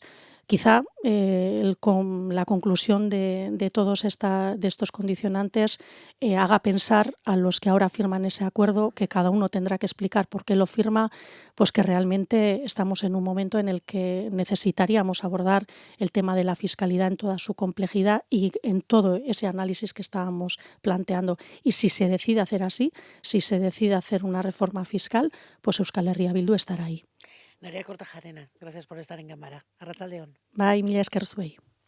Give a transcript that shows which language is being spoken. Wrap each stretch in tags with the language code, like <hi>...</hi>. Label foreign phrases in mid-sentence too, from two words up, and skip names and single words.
<es>Quizá la conclusión de todos estos condicionantes haga pensar a los que ahora firman ese acuerdo, que cada uno tendrá que explicar por qué lo firma, pues que realmente estamos en un momento en el que necesitaríamos abordar el tema de la fiscalidad en toda su complejidad y en todo ese análisis que estábamos planteando. Y si se decide hacer así, si se decide hacer una reforma fiscal, pues Euskal Herria Bildu estará ahí. Nerea Kortajarena, gracias por estar en cámara.</es> <eu>Arratsalde on. Bai, mila esker zuei.</eu>